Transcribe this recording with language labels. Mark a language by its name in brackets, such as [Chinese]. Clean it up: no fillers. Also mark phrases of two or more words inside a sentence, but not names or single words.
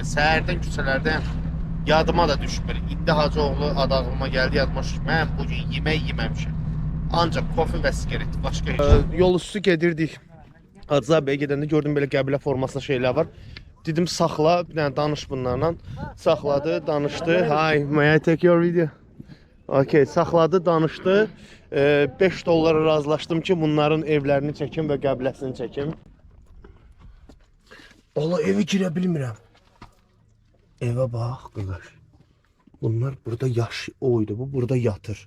[Azerbaijani] Səhərdən küçələrdən yadıma da düşmür. İndi hacı oğlu adağıma gəldi, yadıma düşmür. Mən bugün yemək yeməmişəm. Ancaq kofe və sigaret, başqa heç. Yol üstü gedirdik. Hacı abiyə gedəndə gördüm belə qəbilə formasında şeylər var. Dedim saxla, bir dənə danış bunlarla. Saxladı, danışdı. [English] Hi, may I take your video? [Azerbaijani] Okay, saxladı, danışdı. 5 dollara razılaşdım ki, bunların evlərini çəkim və qəbiləsini çəkim. Ola evi girə bilmirəm. Evə bax, qıqır. Bunlar burada oydu, bu burada yatır.